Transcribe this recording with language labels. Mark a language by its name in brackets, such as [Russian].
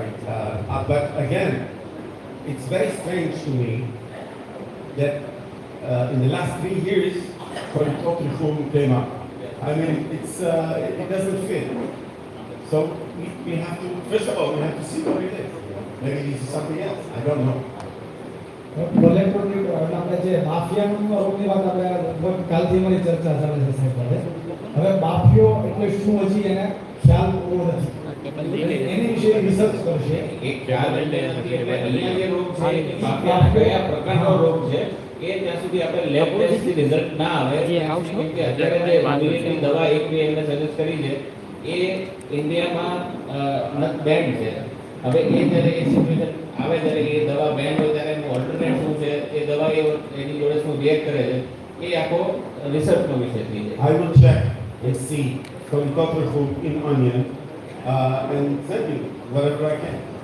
[English] But again, it's very strange to me that in the last 3 years, Corythotrechum came up. I mean, it doesn't fit. So we have to, first of all, we have to see what it is. Maybe this is something else. I don't know. [Gujarati] આપણે જે માફિયાનો રોગની વાત આપણે લગભગ કાલથી અમારી ચર્ચા ચાલે છે સાહેબ સાથે. હવે માફિયો એટલે શું હજી એને ખ્યાલ પૂરો નથી, એની વિશે રિસર્ચ કરશે. એક ખ્યાલ એટલે નથી, એટલે અહીંયા જે રોગ છે એ બાફિયાના કયા પ્રકારનો રોગ છે એ ત્યાં સુધી આપણે લેબ ટેસ્ટથી રિઝલ્ટ ના આવે. કેમ કે અત્યારે જે ઇંગ્લિશની દવા એક બી એમને સજેસ્ટ કરી છે એ ઇન્ડિયામાં બેન્ડ છે. હવે એ જ્યારે એ સિચ્યુએશન આવે ત્યારે એ દવા બેન્ડ હોય ત્યારે એનું ઓલ્ટરનેટ શું છે, એ દવા એની જોડે શું રિએક્ટ કરે છે, એ આખો રિસર્ચનો વિષય થઈ જાય. [English] I will check and see Corythotrechum in onion and send you whatever I can.